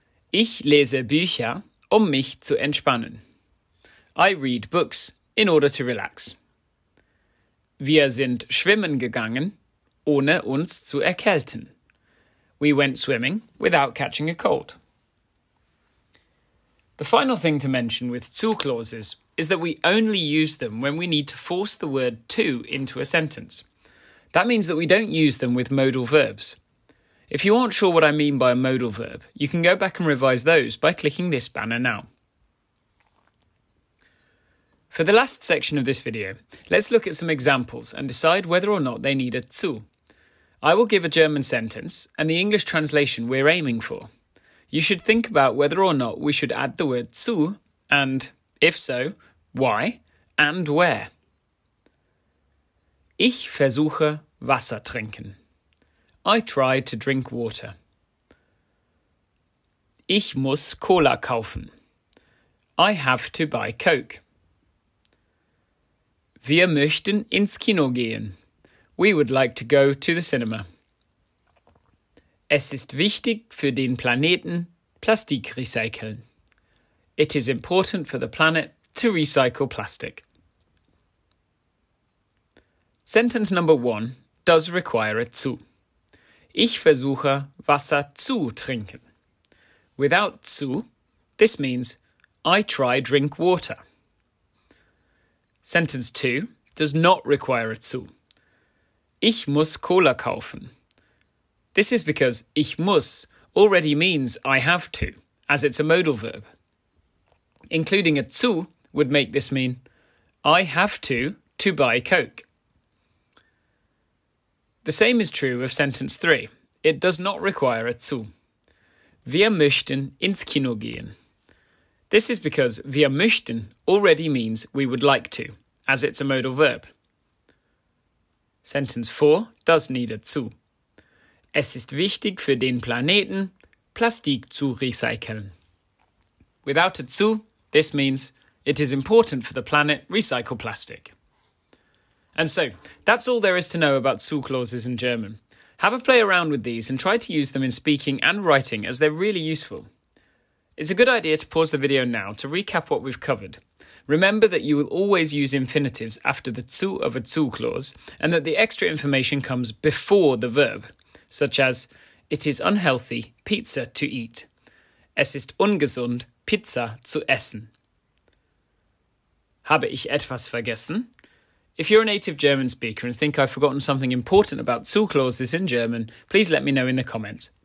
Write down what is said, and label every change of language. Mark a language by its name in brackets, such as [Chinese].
[German] Ich lese Bücher, mich zu entspannen. [English] I read books in order to relax. [German] Wir sind schwimmen gegangen, ohne uns zu erkälten. [English] We went swimming without catching a cold. The final thing to mention with zu clauses is that we only use them when we need to force the word to into a sentence. That means that we don't use them with modal verbs. If you aren't sure what I mean by a modal verb, you can go back and revise those by clicking this banner now. For the last section of this video, let's look at some examples and decide whether or not they need a zu. I will give a German sentence and the English translation we're aiming for. You should think about whether or not we should add the word zu and, if so, why and where. [German] Ich versuche Wasser trinken. [English] I try to drink water. [German] Ich muss Cola kaufen. [English] I have to buy Coke. [German] Wir möchten ins Kino gehen. [English] We would like to go to the cinema. [German] Es ist wichtig für den Planeten, Plastik recyceln. [English] It is important for the planet to recycle plastic. Sentence number 1 does require a zu. [German] Ich versuche Wasser zu trinken. [English] Without zu, this means I try drink water. Sentence 2 does not require a zu. [German] Ich muss Cola kaufen. [English] This is because ich muss already means I have to, as it's a modal verb. Including a zu would make this mean I have to buy Coke. The same is true of sentence 3. It does not require a zu. [German] Wir möchten ins Kino gehen. [English] This is because wir möchten already means we would like to, as it's a modal verb. Sentence 4 does need a zu. [German] Es ist wichtig für den Planeten, Plastik zu recyceln. [English] Without a zu, this means it is important for the planet recycle plastic. And so, that's all there is to know about zu clauses in German. Have a play around with these and try to use them in speaking and writing as they're really useful. It's a good idea to pause the video now to recap what we've covered. Remember that you will always use infinitives after the zu of a zu clause and that the extra information comes before the verb, such as it is unhealthy pizza to eat. [German] Es ist ungesund Pizza zu essen. Habe ich etwas vergessen? [English] If you're a native German speaker and think I've forgotten something important about zu clauses in German, please let me know in the comments.